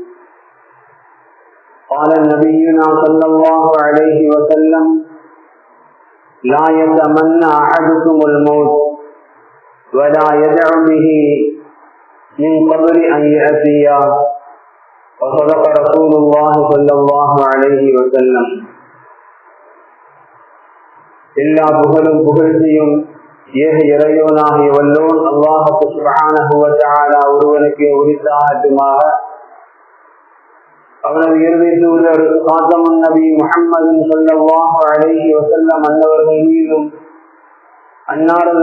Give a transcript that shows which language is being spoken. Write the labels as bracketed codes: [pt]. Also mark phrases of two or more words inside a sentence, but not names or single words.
[ar] قال نبينا صلى الله عليه وسلم: لا يتمنى أحدكم الموت ولا يدع به من قبل أن يأتي. وصدق رسول الله صلى الله عليه وسلم. [ta] எல்லா புகழும் புகழ்ச்சியும் ஏக இறைவனாகிய வல்லோன் அல்லாஹ் [ar] سبحانه وتعالى [ta] ஒருவனுக்கு உரித்தாகட்டுமாக. அவனது இறுதி தூதர் காத்தமுன் நபி முஹம்மது [ar] صلى الله عليه وسلم [ta] அன்னவர்கள் மீதும் அன்னாரது